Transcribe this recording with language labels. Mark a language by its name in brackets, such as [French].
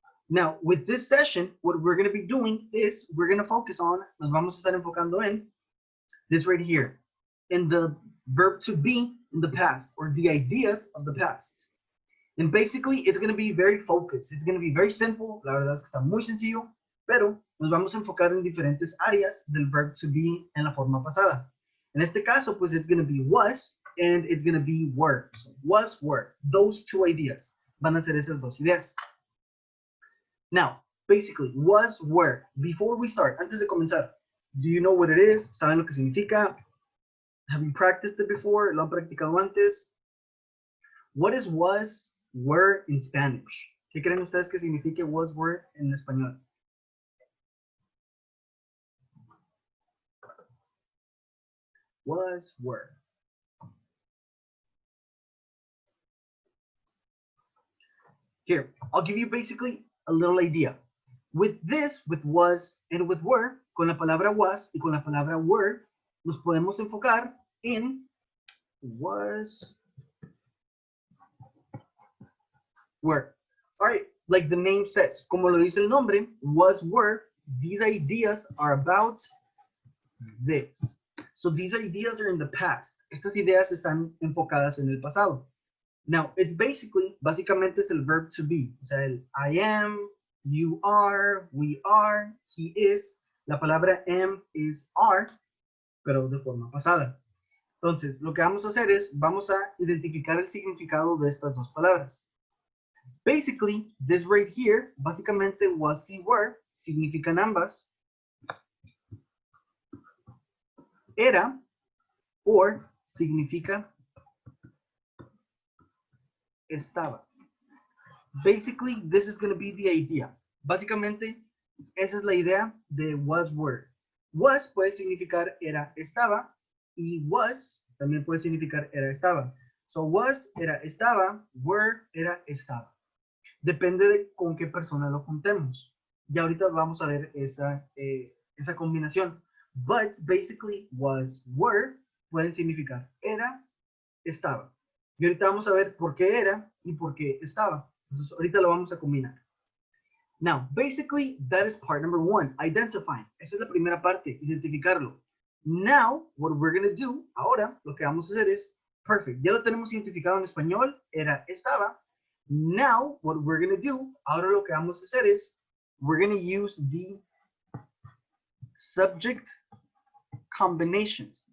[English] Now, with this session, what we're going to be doing is we're going to focus on, [Spanish] nos vamos a estar enfocando en [English] this right here, in the verb to be in the past, or the ideas of the past. And basically, it's going to be very focused. It's going to be very simple. [Spanish] La verdad es que está muy sencillo, pero nos vamos a enfocar en diferentes áreas del verb to be en la forma pasada. En este caso, pues [English] it's going to be was, and it's going to be were. So was, were. Those two ideas. [Spanish] Van a ser esas dos ideas. [English] Now, basically, was, were. Before we start, [Spanish] antes de comenzar, [English] do you know what it is? [Spanish] ¿Saben lo que significa? [English] Have you practiced it before? [Spanish] ¿Lo han practicado antes? [English] What is was, were in Spanish? [Spanish] ¿Qué creen ustedes que signifique was, were en español? [English] Was, were. Here, I'll give you basically a little idea. With this, with was and with were, [Spanish] con la palabra was y con la palabra were, nos podemos enfocar en was, were. [English] All right, like the name says, [Spanish] como lo dice el nombre, [English] was, were, these ideas are about this. So these ideas are in the past. [Spanish] Estas ideas están enfocadas en el pasado. [English] Now, it's básicamente es el verb to be. [Spanish] O sea, el I am, you are, we are, he is. La palabra am is are, pero de forma pasada. Entonces, lo que vamos a hacer es, vamos a identificar el significado de estas dos palabras. [English] Basically, this right here, [Spanish] básicamente was y were, significan ambas. Era, or, significa estaba. [English] Basically, this is going to be the idea. [Spanish] Básicamente, esa es la idea de was, were. Was puede significar era, estaba, y was también puede significar era, estaba. So was era, estaba, were era, estaba. Depende de con qué persona lo juntemos. Ya ahorita vamos a ver esa combinación. [English] But basically, [Spanish] was, were pueden significar era, estaba. Y ahorita vamos a ver por qué era y por qué estaba. Entonces, ahorita lo vamos a combinar. [English] Now, basically, that is part number one, identifying. [Spanish] Esa es la primera parte, identificarlo. [English] Now, what we're going to do, [Spanish] ahora, lo que vamos a hacer es, perfect, ya lo tenemos identificado en español, era, estaba. [English] Now, what we're going to do, [Spanish] ahora lo que vamos a hacer es, [English] we're going to use the subject combinations.